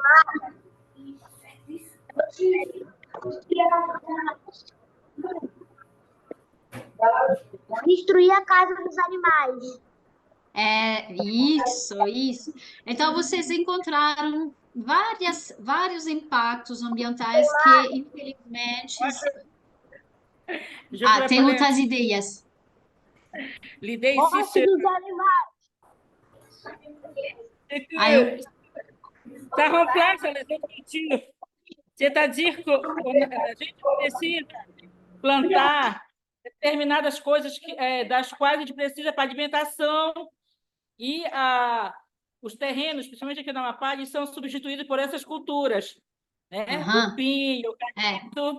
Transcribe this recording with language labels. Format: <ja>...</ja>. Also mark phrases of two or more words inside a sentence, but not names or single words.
<pt>Destruir a casa dos animais. Isso. Então, vocês encontraram vários impactos ambientais que, infelizmente... tem outras ideias.</pt> <fr>L'idée</fr> <pt>Morte</pt> <fr>ici, c'est...</fr> <pt>dos animais.</pt> <fr>Ça remplace les objectifs. C'est-à-dire que</fr> <pt>a gente precisa plantar determinadas coisas das quais a gente precisa para alimentação e os terrenos, principalmente aqui na Amapá, eles são substituídos por essas culturas, né? O pinho, o cacto.</pt>